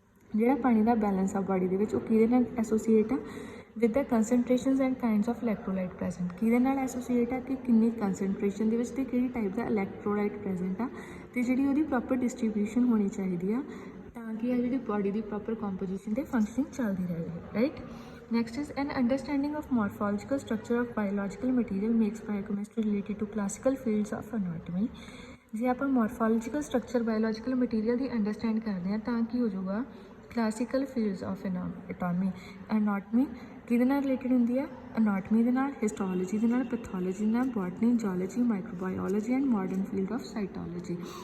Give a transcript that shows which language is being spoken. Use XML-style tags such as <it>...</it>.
<pa>ਜਿਹੜਾ ਪਾਣੀ ਦਾ ਬੈਲੈਂਸ ਆ ਬਾਡੀ ਦੇ ਵਿੱਚ ਉਹ ਕਿਹਦੇ ਨਾਲ ਐਸੋਸੀਏਟ ਆ</pa> <en>With the concentrations and kinds of electrolyte present.</en> <pa>ਕਿਹਦੇ ਨਾਲ ਐਸੋਸੀਏਟ ਆ ਕਿ ਕਿੰਨੀ ਕੰਸਨਟ੍ਰੇਸ਼ਨ ਦੇ ਵਿੱਚ ਅਤੇ ਕਿਹੜੀ ਟਾਈਪ ਦਾ ਇਲੈਕਟ੍ਰੋਲਾਈਟ ਪ੍ਰੈਜੈਂਟ ਆ ਅਤੇ ਜਿਹੜੀ ਉਹਦੀ ਪ੍ਰੋਪਰ ਡਿਸਟਰੀਬਿਊਸ਼ਨ ਹੋਣੀ ਚਾਹੀਦੀ ਆ ਤਾਂ ਕਿ ਆ ਜਿਹੜੀ ਬਾਡੀ ਦੀ ਪ੍ਰੋਪਰ ਕੰਪੋਜੀਸ਼ਨ ਅਤੇ ਫੰਕਸ਼ਨਿੰਗ ਚੱਲਦੀ ਰਹੇ, right.</pa> <en>Next is an understanding of morphological structure of biological material makes biochemistry related to classical fields of anatomy।</en> <pa>ਜੇ ਆਪਾਂ ਮੋਰਫੋਲੋਜੀਕਲ ਸਟਰਕਚਰ ਬਾਇਓਲੋਜੀਕਲ ਮਟੀਰੀਅਲ ਦੀ ਅੰਡਰਸਟੈਂਡ ਕਰਦੇ ਹਾਂ ਤਾਂ ਕੀ ਹੋ ਜਾਊਗਾ</pa> <en>classical fields of anatomy</en> <pa>ਕਿਹਦੇ ਨਾਲ ਰਿਲੇਟਡ ਹੁੰਦੀ ਹੈ ਅਨਾਟਮੀ ਦੇ ਨਾਲ, ਹਿਸਟੋਲੋਜੀ ਦੇ ਨਾਲ, ਪੈਥੋਲੋਜੀ ਦੇ ਨਾਲ, botany, ਜੂਲੌਜੀ, microbiology</pa> <en>And modern field of cytology.</en>